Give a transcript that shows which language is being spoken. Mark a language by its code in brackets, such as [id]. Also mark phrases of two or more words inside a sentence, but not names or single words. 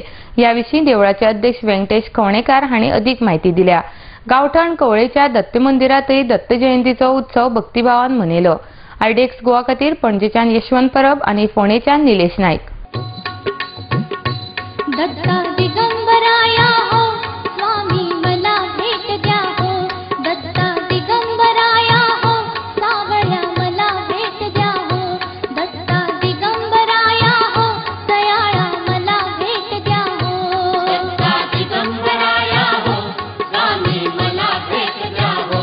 [kok] ह्या विशीं देवळाचे अध्यक्ष व्यंकटेश खवणेकार हांणी अदीक म्हायती दिल्या. गांवठण कवळेच्या दत्त मंदिरांतय दत्त जयंतीचो उत्सव भक्तिभावान मनयलो. RDX गोवा खातीर पणजेच्यान यशवंत परब आनी फोंडेच्यान निलेश नायक. [mr] दत्ता दिगंबराया हो स्वामी मला भेट द्या हो. दत्ता दिगंबराया हो सावळ्या मला भेट द्या हो. दत्ता दिगंबराया हो दयाळा मला भेट द्या हो. दत्ता दिगंबराया हो स्वामी मला भेट द्या हो.